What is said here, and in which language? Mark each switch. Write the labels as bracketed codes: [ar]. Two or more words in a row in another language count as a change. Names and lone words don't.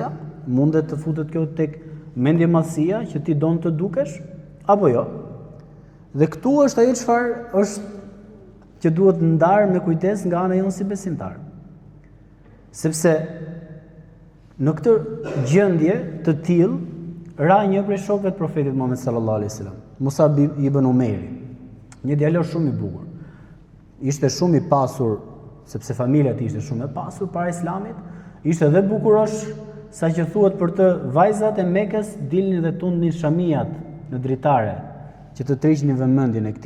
[sq] Mundet të futet kjo tek mendje madhësia që ti don të dukesh? Apo jo? Dhe këtu është ajo çfarë është që duhet ndarë me kujdes nga ana jonë si besimtar. Sepse në këtë gjendje të tillë ra një prej shokëve të profetit Muhammed [ar] صلى الله عليه وسلم, [sq] Musab ibn Umairi, një djalë shumë i bukur. Ishte shumë i pasur, sepse familja e tij ishte shumë e pasur para Islamit, ishte edhe bukurosh, saqë thuhet për të vajzat e Mekës dilnin dhe tundnin shamijat në dritare që të tërhiqnin vëmendjen e këtij.